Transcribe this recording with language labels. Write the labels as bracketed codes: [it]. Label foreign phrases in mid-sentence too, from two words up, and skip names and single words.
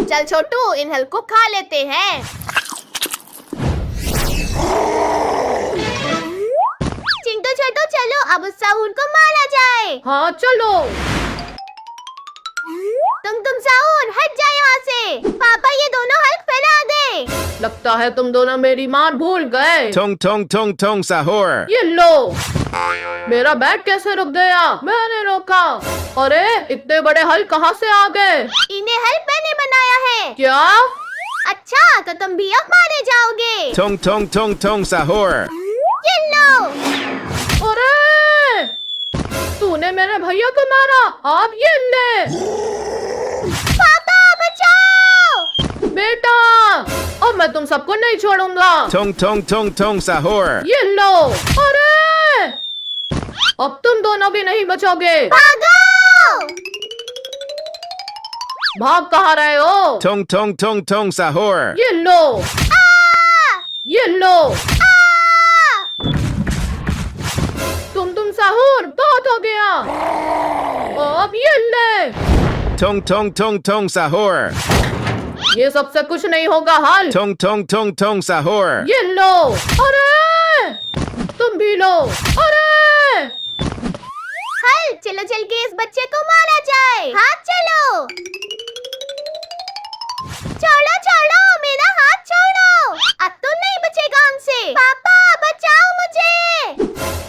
[hi] चल छोटू इन हल्क को खा लेते हैं। चिंटू छोटू चलो अब उस साहूर को मारा जाए। हाँ चलो। तुम साहूर हट जाए यहाँ से। पापा ये दोनों हल्क फैला दे। लगता है तुम दोनों मेरी मार भूल गए। Tong tong tong tong sahur. ये लो। मेरा बैग कैसे रुक गया? मैंने रोका। अरे इतने बड़े हल कहाँ से आ गए? इन्हें हल्क मैंने बनाया है। क्या? अच्छा तो तुम भी अब मारे जाओगे। Tong tong tong tong sahur. ये लो। अरे तूने मेरे भैया को मारा। आप ये ले। पापा बचाओ। बेटा अब मैं तुम सबको नहीं छोड़ूंगा। Tong tong tong tong sahur. ये लो। अरे अब तुम दोनों भी नहीं बचोगे। भागो! भाग कहाँ रहे हो? Tong tong tong tong sahur. ये लो, ये लो। तुम साहूर बहुत हो गया। अब ये ले। Tong tong tong tong sahur. ये सबसे कुछ नहीं होगा हाल। Tong tong tong tong sahur. ये लो। अरे तुम भी लो। अरे हल, चलो चल के इस बच्चे को मारा जाए। हाथ चलो। छोड़ो छोड़ो, मेरा हाथ छोड़ो। अब तो नहीं बचेगा हमसे। पापा बचाओ मुझे।